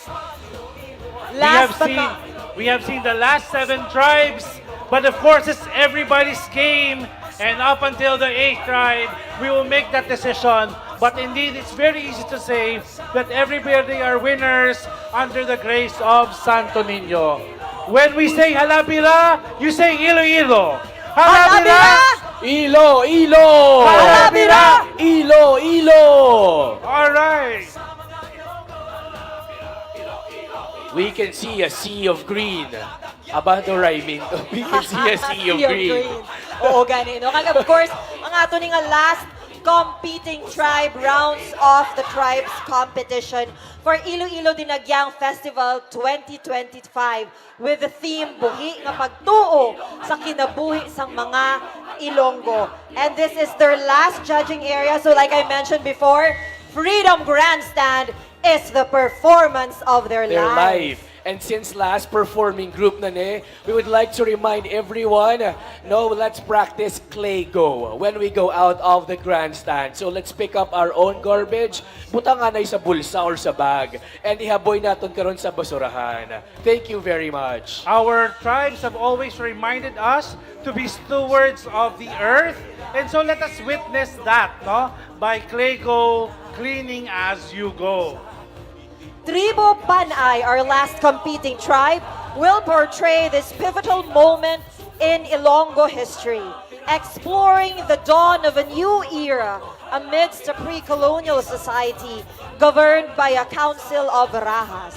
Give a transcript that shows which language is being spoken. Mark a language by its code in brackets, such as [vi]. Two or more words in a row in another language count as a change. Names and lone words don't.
[en] We have seen the last 7 tribes, but of course it's everybody's game. And up until the 8th tribe, we will make that decision. But indeed, it's very easy to say that everybody are winners under the grace of Santo Niño. When we say Halabira, you say Iloilo. Halabira! Ilo, Ilo! Halabira! Ilo, Ilo! All right. We can see a sea of green. Abado rhyming. We can see a sea of green. [tl] Oo, ganito. Kaya [en] of course, [hil] ang ato nga [en] last competing tribe rounds off the tribes competition for Iloilo Dinagyang Festival 2025 with the theme Buhi nga Pagtuo sa Kinabuhi sang mga Ilonggo. And this is their last judging area. So like I mentioned before, Freedom Grandstand is the performance of their life. And since last performing group na we would like to remind everyone, no, let's practice clay go when we go out of the grandstand. So let's pick up our own garbage, [hil] butanganay sa bulsa or sa bag, and ihaboy natin karon sa basurahan. [en] Thank you very much. Our tribes have always reminded us to be stewards of the earth. And so let us witness that, no? By clay go, cleaning as you go. Tribo Panay, our last competing tribe, will portray this pivotal moment in Ilonggo history, exploring the dawn of a new era amidst a pre-colonial society governed by a council of Rahas.